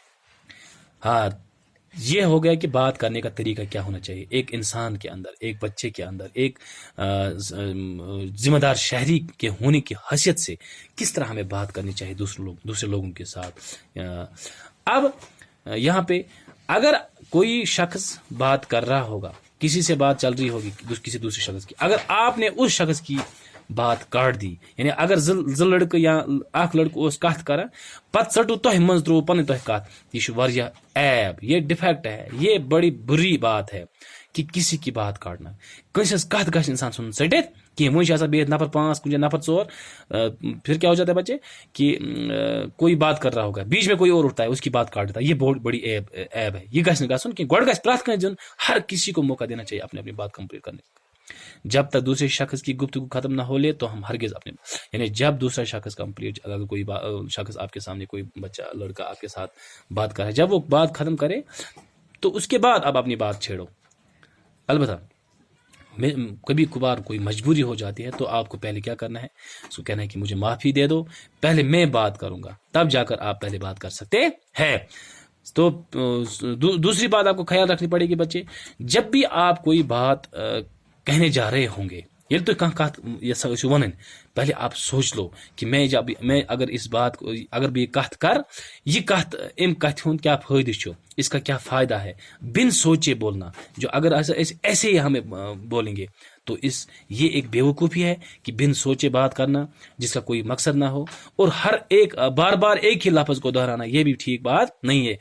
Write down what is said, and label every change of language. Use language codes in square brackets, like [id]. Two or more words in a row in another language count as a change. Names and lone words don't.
[ur] ہاں، یہ ہو گیا کہ بات کرنے کا طریقہ کیا ہونا چاہیے ایک انسان کے اندر، ایک بچے کے اندر، ایک ذمہ دار شہری کے ہونے کی حیثیت سے کس طرح ہمیں بات کرنی چاہیے دوسرے لوگوں کے ساتھ. اب یہاں پہ اگر کوئی شخص بات کر رہا ہوگا، کسی سے بات چل رہی ہوگی کسی دوسرے شخص کی، اگر آپ نے اس شخص کی بات کاٹ دی، یعنی اگر [ks] زٕ لڑکہٕ یا اکھ لڑکہٕ اوس کتھ کران، پتہٕ ژٹو تۄہہِ منٛز ترٛوو پنٕنۍ تۄہہِ کتھ، یہ چھُ واریاہ عیب، [ur] یہ ڈیفیکٹ ہے، یہ بڑی بری بات ہے کہ کسی کی بات کاٹنا. [ks] کٲنٛسہِ ہٕنٛز کتھ گژھِ انسان ژھُنُن ژٔٹِتھ کینٛہہ. وۄنۍ چھِ آسان بِہِتھ نفر 5، کُنہِ جایہِ نفر 4، [ur] پھر کیا ہو جاتا ہے بچے کہ کوئی بات کر رہا ہوگا، بیچ میں کوئی اور اٹھتا ہے، اس کی بات کاٹ دیتا ہے. یہ بہت بڑی عیب ہے، [ks] یہ گژھِ نہٕ گژھُن کینٛہہ. گۄڈٕ گژھِ پرٛٮ۪تھ کٲنٛسہِ دیُن، [ur] ہر کسی کو موقع دینا چاہیے اپنی بات کمپلیٹ کرنے کا. جب تک دوسرے شخص کی گفتگو ختم نہ ہو لے تو ہم ہرگز یعنی جب دوسرا شخص کمپلیٹ، اگر کوئی شخص آپ کے سامنے، کوئی بچہ لڑکا آپ کے ساتھ بات کرے، جب وہ بات ختم کرے تو اس کے بعد آپ اپنی بات چھیڑو. البتہ کبھی کبھار کوئی مجبوری ہو جاتی ہے تو آپ کو پہلے کیا کرنا ہے، اس کو کہنا ہے کہ مجھے معافی دے دو، پہلے میں بات کروں گا، تب جا کر آپ پہلے بات کر سکتے ہیں۔ تو دوسری بات آپ کو خیال رکھنی پڑے گی بچے، جب بھی آپ کوئی بات کہنے جا رہے ہوں گے، یہ تو کت ون پہلے آپ سوچ لو کہ میں اگر اس بات کو اگر بھی یہ کت کر، یہ [ks] کت ام کت ہند کیا فائدہ چھو، [ur] اس کا کیا فائدہ ہے، بن سوچے بولنا۔ جو اگر ایسے ہی ہمیں بولیں گے تو یہ ایک بیوقوفی ہے کہ بن سوچے بات کرنا جس کا کوئی مقصد نہ ہو، اور ہر ایک بار بار ایک ہی لفظ کو دہرانا، یہ بھی ٹھیک بات نہیں ہے۔